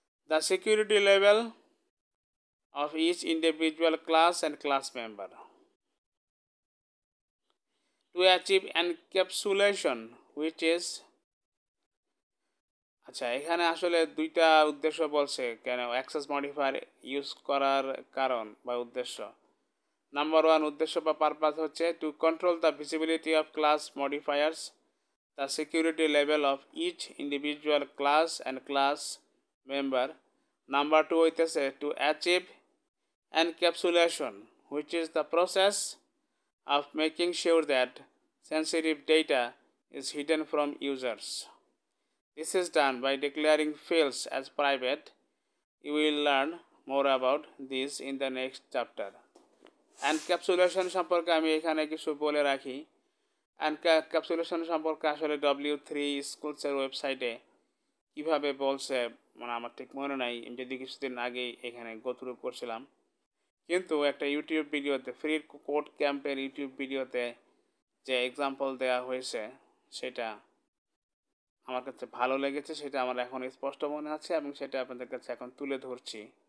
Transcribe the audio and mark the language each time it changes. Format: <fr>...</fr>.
<en>The security level of each individual class and class member. To achieve encapsulation, which is</en> <bn>আচ্ছা, এখানে আসলে দুইটা উদ্দেশ্য বলছে কেন অ্যাক্সেস মডিফায়ার ইউজ করার কারণ বা উদ্দেশ্য।</bn> <en>number one</en> <bn>উদ্দেশ্য বা</bn> <en>purpose</en> <bn>হচ্ছে</bn> <en>To control the visibility of class modifiers, the security level of each individual class and class member. Number two</en> <bn>হইতেছে</bn> <en>To achieve encapsulation, which is the process of making sure that sensitive data is hidden from users. This is done by declaring fields as private. You will learn more about this in the next chapter.</en> <bn>Encapsulation সম্পর্কে আমি এখানে কিছু বলে রাখি। Encapsulation সম্পর্কে আসলে W3 স্কুলসের ওয়েবসাইটে কীভাবে বলছে মানে আমার ঠিক মনে নাই, যদি কিছুদিন আগেই এখানে গোথ্রু করছিলাম, কিন্তু একটা ইউটিউব ভিডিওতে ফ্রি কোড ক্যাম্পের ইউটিউব ভিডিওতে যে এক্সাম্পল দেওয়া হয়েছে সেটা আমার কাছে ভালো লেগেছে, সেটা আমার এখন স্পষ্ট মনে আছে এবং সেটা আপনাদের কাছে এখন তুলে ধরছি।</bn>